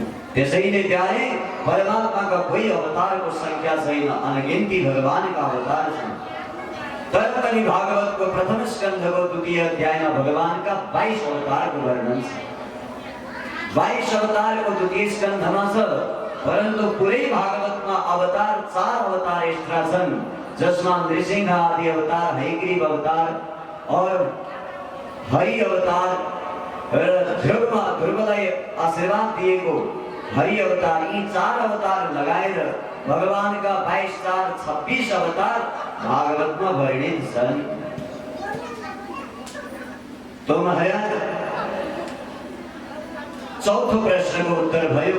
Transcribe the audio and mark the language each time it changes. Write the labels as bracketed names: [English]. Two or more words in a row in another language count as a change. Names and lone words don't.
[Nepali] त्यसैले प्यारे परमात्माका कोही अवतारको संख्या छैन, अनगिन्ती भगवानका अवतार छन्। तर पनि भागवतको प्रथम स्कन्धको द्वितीय अध्यायमा भगवानका 22 अवतारको वर्णन छ। 22 अवतारको द्वितीय स्कन्धमा छ, परन्तु पुरै भागवतमा अवतार 4 अवतार एक्स्ट्रा छन्, जसमा नृसिंह आदि अवतार, हयग्रीव अवतार और हरि अवतार र ध्रुवलाई आशीर्वाद दिएको हरि अवतार, यी 4 अवतार लगाएर भगवानका 22 4 26 अवतार भागवतमा वर्णित छन्। तो महाराज चौथो प्रश्नको उत्तर भयो।